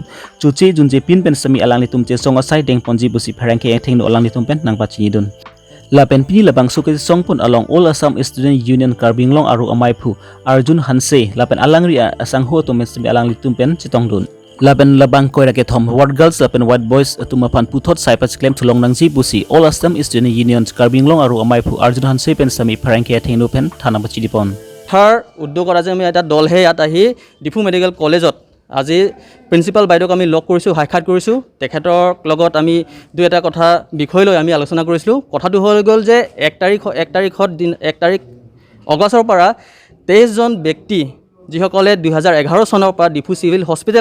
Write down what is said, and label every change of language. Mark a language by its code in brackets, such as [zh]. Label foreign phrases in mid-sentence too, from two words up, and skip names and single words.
[mjw] chuchi junje pin pen sami alang litum che songa sai deng ponji busi pharang ke thengno alang litum pen nang pachi dun lapen pini labangsu ke songpon along all Assam Student Union Karbi Long aru amaipu Arjun Hanse lapen alangri asang ho to mes alang litum pen chitong dun lapen labang koira ke thom [en] ward girls [mjw] lapen [en] white boys [mjw] atuma phan puthot sai pachiklem thulong nangji busi all Assam Student Union Karbi Long aru amaipu Arjun Hanse pen sami pharang ke thengno pen thana pachi dipon [as] থাৰ উদ্যোগ কৰা যে আমি এটা দলহে ইয়াত আহি ডিফু মেডিকেল কলেজত আজি প্ৰিন্সিপাল বাইদেউক আমি লগ কৰিছোঁ সাক্ষাৎ কৰিছোঁ তেখেতৰ লগত আমি দুই এটা কথা বিষয় লৈ আমি আলোচনা কৰিছিলোঁ কথাটো হৈ গ'ল যে 1 তাৰিখ অগষ্টৰ পৰা 23 জন ব্যক্তি যিসকলে 2011 চনৰ পৰা ডিফু চিভিল হস্পিটেল